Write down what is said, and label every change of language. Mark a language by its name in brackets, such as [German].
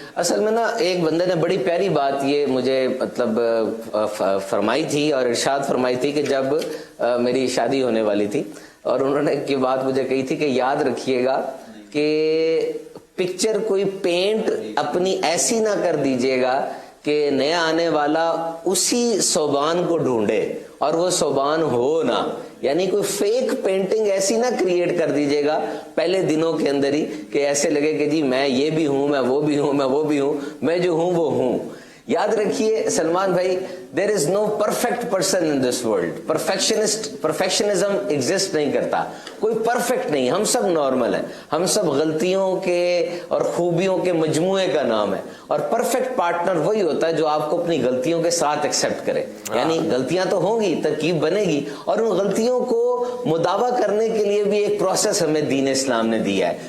[Urdu] اصل میں نا ایک بندے نے بڑی پیاری بات یہ مجھے مطلب فرمائی تھی اور ارشاد فرمائی تھی کہ جب میری شادی ہونے والی تھی اور انہوں نے یہ بات مجھے کہی تھی کہ یاد رکھیے گا کہ پکچر کوئی پینٹ اپنی ایسی نہ کر دیجیے گا کہ نیا آنے والا اسی صوبان کو ڈھونڈے اور وہ صوبان ہو نہ. یعنی کوئی فیک پینٹنگ ایسی نہ کریٹ کر دیجیے گا پہلے دنوں کے اندر ہی کہ ایسے لگے کہ جی میں یہ بھی ہوں, میں وہ بھی ہوں, میں وہ بھی ہوں, میں جو ہوں وہ ہوں. یاد رکھیے [English] سلمان بھائی, there is no perfect person in this world. [Urdu] perfectionism exist نہیں کرتا, کوئی پرفیکٹ نہیں, ہم سب نارمل ہیں, ہم سب غلطیوں کے اور خوبیوں کے مجموعے کا نام ہے. اور پرفیکٹ پارٹنر وہی ہوتا ہے جو آپ کو اپنی غلطیوں کے ساتھ ایکسیپٹ کرے. یعنی غلطیاں تو ہوں گی, ترکیب بنے گی, اور ان غلطیوں کو مداوع کرنے کے لیے بھی ایک پروسیس ہمیں دین اسلام نے دیا ہے.